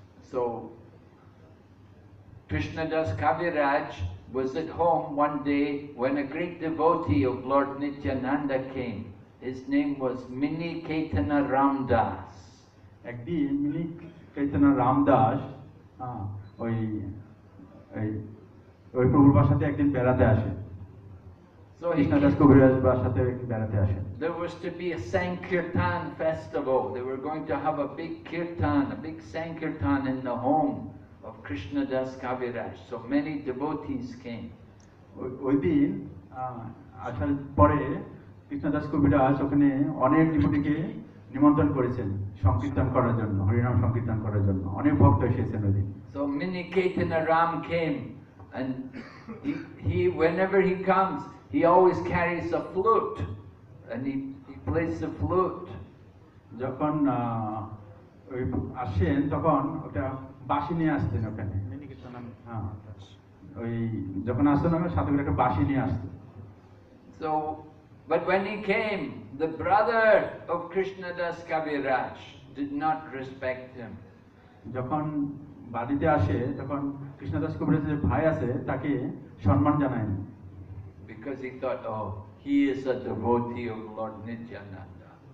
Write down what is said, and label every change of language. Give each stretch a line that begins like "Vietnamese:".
English: So Krishnadas Kaviraj was at home one day when a great devotee of Lord Nityananda came, His name was Mini Caitanya Ramdas.
Bangla: একদিন mini Chaitanya Ramdas ওই ওই ওই প্রভুর বাসাতে একদিন বেড়াতে আসে
English: So he
Bangla: কৃষ্ণদাস
English: came,
Bangla: কবিরাজ বাসাতে একদিন বেড়াতে আসেন
English: there was to be a Sankirtan festival. They were going to have a big kirtan, a big Sankirtan in the home of Krishnadas Kaviraj. So many devotees came.
Bangla: ওই দিন আসার পরে কৃষ্ণদাস কবিরাজ ওখানে অনেক ডিভোটিকে নিমন্ত্রণ করেছেন সংকীর্তন করার জন্য, হরিনাম সংকীর্তন করার জন্য অনেক ভক্ত এসেছেন ওই দিন।
English: So Mini Caitanya Ram came, and he whenever he comes, he always carries a flute, and he plays the flute.
Bangla: যখন ওই আসেন তখন ওটা বাঁশি নিয়ে আসতেন ওখানে। হ্যাঁ, ওই যখন আসতেন ওখানে সাথে করে একটা বাঁশি নিয়ে আসতেন।
English: So, but when he came, the brother of Krishnadas Kaviraj did not respect him.
Bangla: যখন বাড়িতে আসে তখন কৃষ্ণদাস কবিরাজের যে ভাই আছে তাকে সম্মান জানায়নি,
English: Because he thought, oh, he is a devotee of Lord Nityananda.